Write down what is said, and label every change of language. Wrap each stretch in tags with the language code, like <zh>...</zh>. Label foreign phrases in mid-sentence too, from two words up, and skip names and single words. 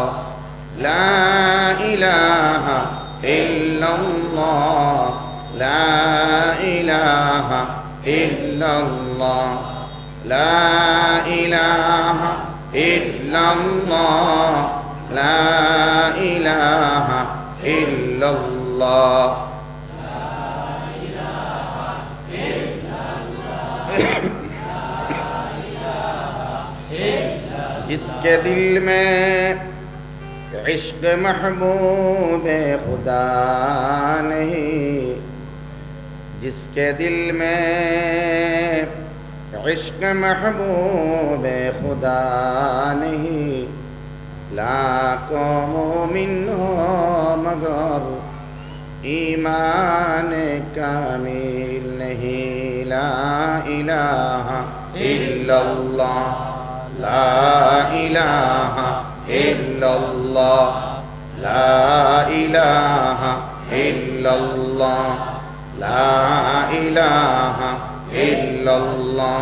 <ar>لا إله إلا الله. لا إله إلا الله. لا إله إلا الله. لا إله إلا الله.</ar> <hi>जिसके दिल में इश्क महबूब खुदा नहीं, जिसके दिल में इश्क महबूब खुदा नहीं, लाखों मोमिन हो मगर ईमान कामिल नहीं।</hi> <ar>لا إله إلا الله. لا إله إلا الله. لا إله إلا الله. لا إله إلا الله.</ar>